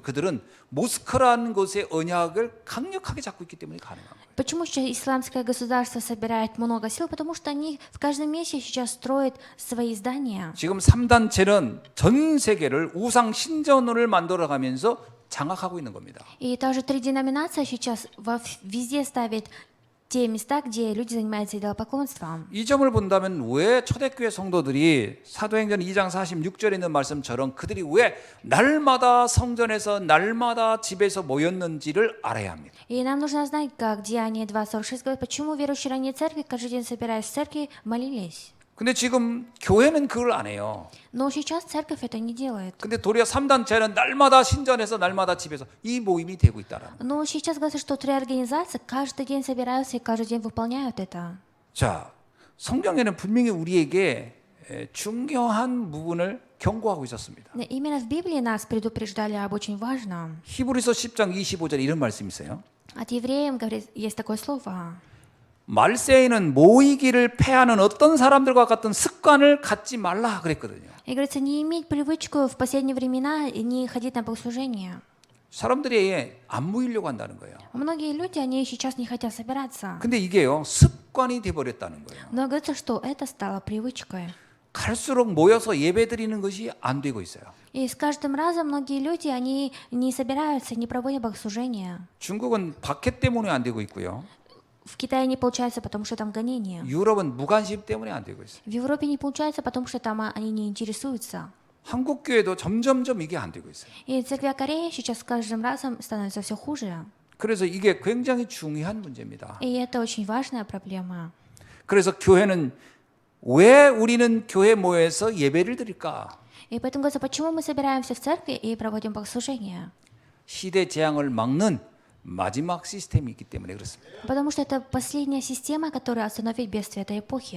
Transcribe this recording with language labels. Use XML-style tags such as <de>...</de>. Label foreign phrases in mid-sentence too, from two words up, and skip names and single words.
<ko>그들은 모스크라는 곳의 언약을 강력하게 잡고 있기 때문에 가능한 거예요.</ko> <ru>Почему сейчас исламское государство собирает много сил? Потому что они в каждом месте сейчас строят свои здания.</ru> <ko>지금 3단체는 전 세계를 우상 신전을 만들어가면서 장악하고 있는 겁니다.</ko> <ru>И также три деноминации сейчас везде ставят те места, где люди занимаются идолопоклонством.</ru> <ko>이 점을 본다면 왜 초대교회 성도들이 사도행전 2장 46절에 있는 말씀처럼 그들이 왜 날마다 성전에서 날마다 집에서 모였는지를 알아야 합니다.</ko> <ru>И нам нужно знать, как Деяние 2:46 говорит, почему верующие ранее церкви каждый день собираясь в церкви молились.</ru> <ko>근데 지금 교회는 그걸 안 해요.</ko> <ru>Но сейчас церковь это не делает.</ru> <ko>근데 도리어 3단체는 날마다 신전에서 날마다 집에서 이 모임이 되고 있다라는 거예요.</ko> <ru>Но сейчас говорится, что три организации каждый день собираются и каждый день выполняют это.</ru> <ko>자, 성경에는 분명히 우리에게 중요한 부분을 경고하고 있었습니다.</ko> <ru>Именно в Библии нас предупреждали об очень важном.</ru> <ko>히브리서 10장 25절에 이런 말씀이 있어요.</ko> <ru>От евреям говорит, есть такое слово.</ru> <ko>말세에는 모이기를 패하는 어떤 사람들과 같은 습관을 갖지 말라 그랬거든요.</ko> <ru>И говорится, не иметь привычку в последние времена и не ходить на богослужение.</ru> <ko>사람들이 안 모이려고 한다는 거예요.</ko> <ru>Многие люди, они сейчас не хотят собираться.</ru> <ko>근데 이게요, 습관이 돼버렸다는 거예요.</ko> <ru>Но говорится, что это стало привычкой.</ru> <ko>갈수록 모여서 예배드리는 것이 안 되고 있어요.</ko> <ru>И с каждым разом многие люди, они не собираются, не проводят богослужения.</ru> <ko>중국은 박해 때문에 안 되고 있고요.</ko> <ru>В Китае не получается, потому что там гонения.</ru> <ko>유럽은 무관심 때문에 안 되고 있어요.</ko> <ru>В Европе не получается, потому что там они не интересуются.</ru> <ko>한국 교회도 점점점 이게 안 되고 있어요.</ko> <ru>И церкви Кореи сейчас с каждым разом становится все хуже.</ru> <ko>그래서 이게 굉장히 중요한 문제입니다.</ko> <ru>И это очень важная проблема.</ru> <ko>그래서 교회는 왜 우리는 교회 모여서 예배를 드릴까?</ko> <ru>И поэтому говорится, почему мы собираемся в церкви и проводим богослужения?</ru> <ko>시대 재앙을 막는 마지막 시스템이 있기 때문에 그렇습니다.</ko> <ru>Потому что это последняя система, которая остановит бедствие этой эпохи.</ru>